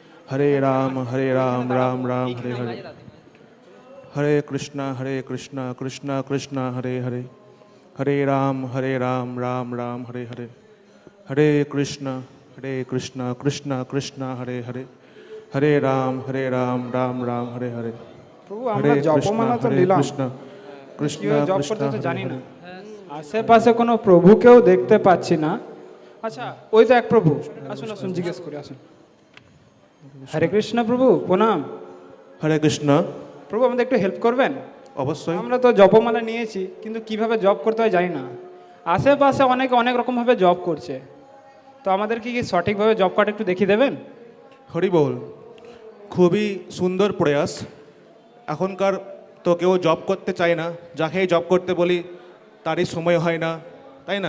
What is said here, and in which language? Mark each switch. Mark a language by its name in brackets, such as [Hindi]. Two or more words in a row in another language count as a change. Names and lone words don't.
[Sanskrit] हरे राम राम राम हरे हरे, हरे कृष्णा कृष्णा कृष्णा हरे हरे, हरे राम राम राम हरे हरे, हरे कृष्णा कृष्णा कृष्णा हरे हरे, हरे राम राम राम हरे हरे, [Bangla] প্রভু [Sanskrit] हरे [Bangla] আমরা [Sanskrit] कृष्णा [Bangla] জপমালা তো নিলাম, [Sanskrit] कृष्णा कृष्णा [Bangla] কিভাবে জপ করতে [Sanskrit] कृष्णा [Bangla] তো [Sanskrit] हरे [Bangla] জানি না, [Sanskrit] हरे। [Bangla] আশেপাশে কোনো প্রভুকেও দেখতে পাচ্ছি না। আচ্ছা ওই তো এক প্রভু, আসুন আসুন জিজ্ঞেস করি, আসুন। হরে কৃষ্ণ প্রভু, প্রণাম। [Sanskrit] हरे कृष्णा। [Bangla] প্রভু আমাদের একটু হেল্প করবেন? অবশ্যই। আমরা তো জপমালা নিয়েছি কিন্তু কিভাবে জপ করতে হয় জানি না। আশেপাশে অনেক রকমভাবে জপ করছে, তো আমাদের কি সঠিকভাবে জব কার্ড একটু দেখিয়ে দেবেন? হরি বল। খুবই সুন্দর প্রয়াস। এখনকার তো কেউ জব করতে চায় না, যাকেই জব করতে বলি তারই সময় হয় না, তাই না?